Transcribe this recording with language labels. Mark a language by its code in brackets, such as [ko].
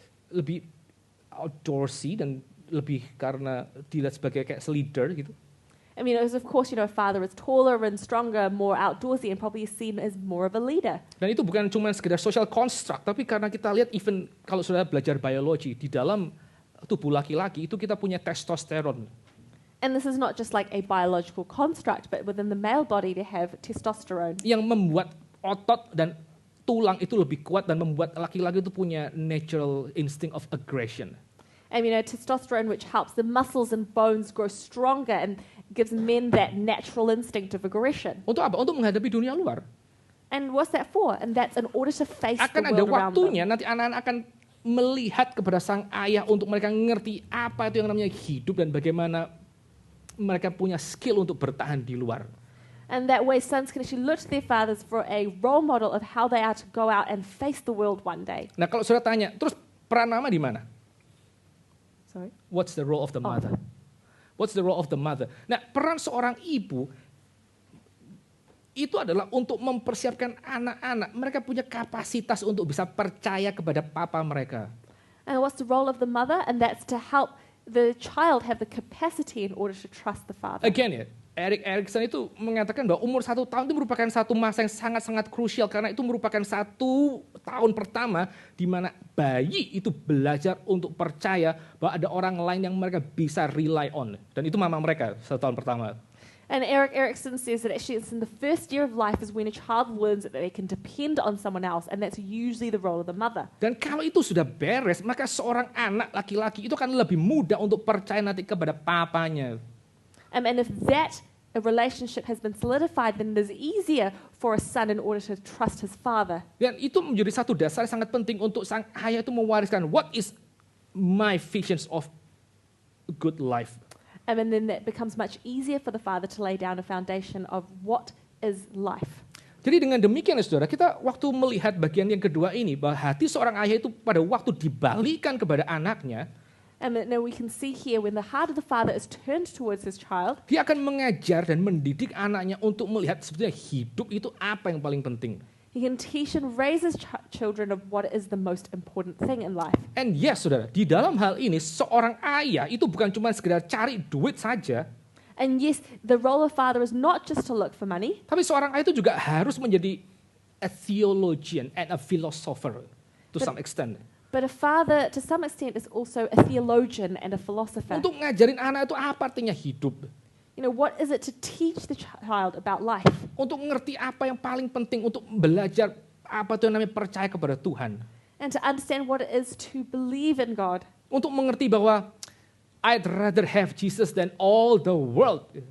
[id] lebih outdoorsy dan lebih karena dilihat sebagai kayak leader gitu. [en] I mean, of course, a father is taller and stronger, more outdoorsy, and probably is seen as more of a leader. [id] Dan itu bukan cuma sekedar social construct, tapi karena kita lihat even kalau sudah belajar biologi, di dalam tubuh laki-laki itu kita punya testosteron. [en] And this is not just like a biological construct, but within the male body they have testosterone. [id] Yang membuat otot dan tulang itu lebih kuat dan membuat laki-laki itu punya [en] natural instinct of aggression. And testosterone which helps the muscles and bones grow stronger and gives men that natural instinct of aggression. [id] Untuk apa? Untuk menghadapi dunia luar. [en] And what's that for? And that's in order to face [id] Akan [en] the [id] ada [en] world around [id] waktunya [en] them. [id] nanti anak-anak akan melihat kepada sang ayah untuk mereka ngerti apa itu yang namanya hidup dan bagaimana mereka punya skill untuk bertahan di luar. [en] And that way sons can actually look to their fathers for a role model of how they are to go out and face the world one day. [id] Nah kalau saudara tanya, terus peran mama di mana? [en] Sorry? What's the role of the mother? What's the role of the mother? [id] Nah, peran seorang ibu itu adalah untuk mempersiapkan anak-anak. Mereka punya kapasitas untuk bisa percaya kepada papa mereka. [en] And what's the role of the mother? And that's to help the child have the capacity in order to trust the father. [id] Again ya, Erik Erikson itu mengatakan bahwa umur 1 tahun itu merupakan satu masa yang sangat-sangat krusial karena itu merupakan 1 tahun pertama di mana bayi itu belajar untuk percaya bahwa ada orang lain yang mereka bisa [en] rely on. [id] Dan itu mama mereka 1 tahun pertama. [en] And Erik Erikson says that actually it's in the first year of life is when a child learns that they can depend on someone else, and that's usually the role of the mother. [id] Dan kalau itu sudah beres, maka seorang anak laki-laki itu akan lebih mudah untuk percaya nanti kepada papanya. [en] And if that a relationship has been solidified, then it is easier for a son in order to trust his father. [id] Dan itu menjadi satu dasar yang sangat penting untuk sang ayah itu mewariskan [en] what is my visions of good life. And then that becomes much easier for the father to lay down a foundation of what is life. [id] Jadi dengan demikian ya saudara, kita waktu melihat bagian yang kedua ini, bahwa hati seorang ayah itu pada waktu dibalikan kepada anaknya, [en] And now we can see here when the heart of the father is turned towards his child, [id] dia akan mengajar dan mendidik anaknya untuk melihat sebetulnya hidup itu apa yang paling penting. [en] he can teach and raise his children of what is the most important thing in life. And yes [id] saudara, di dalam hal ini seorang ayah itu bukan cuma sekedar cari duit saja, [en] And yes, the role of father is not just to look for money, [id] tapi seorang ayah itu juga harus menjadi [en] a theologian and a philosopher to some extent. but a father, to some extent, is also a theologian and a philosopher. [id] Untuk ngajarin anak itu apa artinya hidup. [en] What is it to teach the child about life? [id] Untuk ngerti apa yang paling penting, untuk belajar apa itu yang namanya percaya kepada Tuhan. [en] And to understand what it is to believe in God. [id] Untuk mengerti bahwa [en] I'd rather have Jesus than all the world.